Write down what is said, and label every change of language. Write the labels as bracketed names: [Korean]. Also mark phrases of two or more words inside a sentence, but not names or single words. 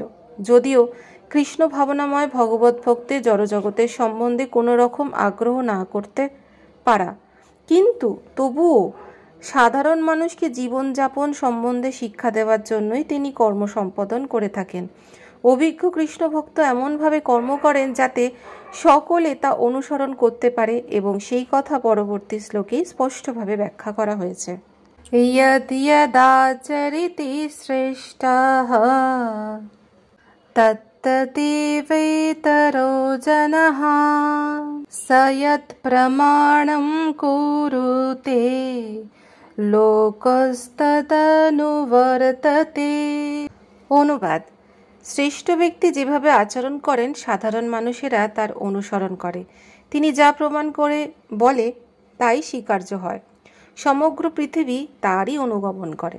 [Bangla] যদিও কৃষ্ণ ভাবনাময় ভগবত ভক্তের জড়জগতের সম্বন্ধে কোনো রকম আগ্রহ না করতে পারা, কিন্তু তবুও সাধারণ মানুষকে জীবনযাপন সম্বন্ধে শিক্ষা দেওয়ার জন্যই তিনি কর্ম সম্পাদন করে থাকেন। অভিজ্ঞ কৃষ্ণ ভক্ত এমনভাবে কর্ম করেন যাতে সকলে তা অনুসরণ করতে পারে, এবং সেই কথা পরবর্তী শ্লোকেই স্পষ্টভাবে ব্যাখ্যা করা হয়েছে। [Sanskrit] यद् यदाचरति श्रेष्ठः तत्तदेवेतरो जनः स यत् प्रमाणं कुरुते লোকস্তদনুবর্ততে। [Bangla] অনুবাদ: শ্রেষ্ঠ ব্যক্তি যেভাবে আচরণ করেন সাধারণ মানুষেরা তার অনুসরণ করে, তিনি যা প্রমাণ করে বলে তাই স্বীকার্য হয়, সমগ্র পৃথিবী তারই অনুগমন করেন।